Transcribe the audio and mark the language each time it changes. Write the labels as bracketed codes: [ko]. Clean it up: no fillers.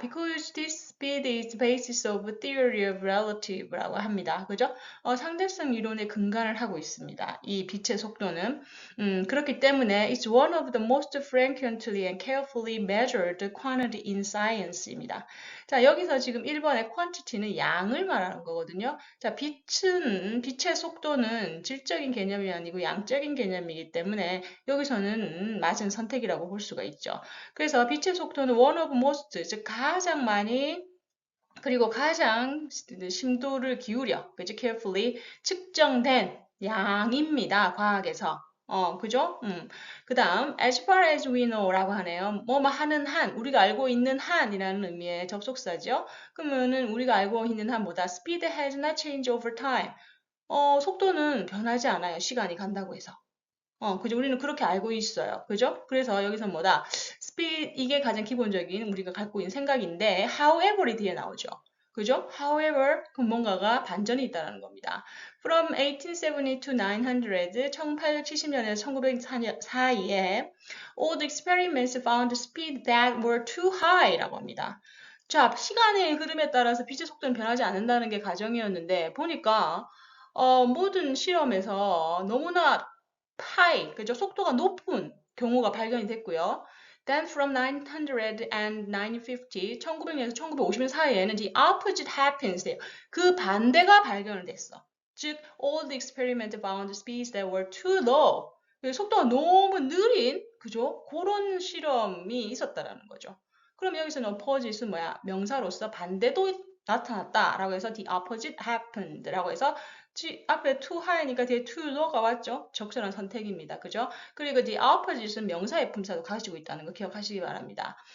[en] Because this speed is the basis of theory of relative [ko] 라고 합니다. 그죠? 상대성 이론의 근간을 하고 있습니다. 이 빛의 속도는 그렇기 때문에 [en] it's one of the most frequently and carefully measured quantity in science입니다. [ko] 자, 여기서 지금 1번의 quantity는 양을 말하는 거거든요. 자, 빛의 속도는 질적인 개념이 아니고 양적인 개념이기 때문에 여기서는 맞은 선택이라고 볼 수가 있죠. 그래서 빛의 속도는 [en] one of most, [ko] 즉 가장 많이 그리고 가장 심도를 기울여, 그죠? carefully 측정된 양입니다. 과학에서. 그죠? 그 다음, [en] as far as we know [ko] 라고 하네요. 뭐뭐 하는 한, 우리가 알고 있는 한이라는 의미의 접속사죠. 그러면은 우리가 알고 있는 한보다 [en] speed has not changed over time. [ko] 속도는 변하지 않아요. 시간이 간다고 해서. 그죠? 우리는 그렇게 알고 있어요. 그죠? 그래서 여기서 뭐다? speed, 이게 가장 기본적인 우리가 갖고 있는 생각인데, however이 뒤에 나오죠. 그죠? However, 그 뭔가가 반전이 있다는 겁니다. [en] From 1870 to 900, [ko] 1870년에서 1904년 사이에 [en] all the experiments found speed that were too high [ko] 라고 합니다. 자, 시간의 흐름에 따라서 빛의 속도는 변하지 않는다는 게 가정이었는데, 보니까, 모든 실험에서 너무나 high, 그죠? 속도가 높은 경우가 발견이 됐고요. [en] Then from 900 and 950, [ko] 1900년에서 1950년 사이에는 [en] the opposite happens. [ko] 그 반대가 발견을 됐어. 즉, [en] all the experiment found speeds that were too low. [ko] 속도가 너무 느린, 그죠? 그런 실험이 있었다라는 거죠. 그럼 여기서는 opposite은 뭐야? 명사로서 반대도 나타났다라고 해서 [en] the opposite happened [ko] 라고 해서 앞에 too high니까 뒤에 too low가 왔죠. 적절한 선택입니다. 그죠? 그리고 the opposite은 명사의 품사도 가지고 있다는 거 기억하시기 바랍니다.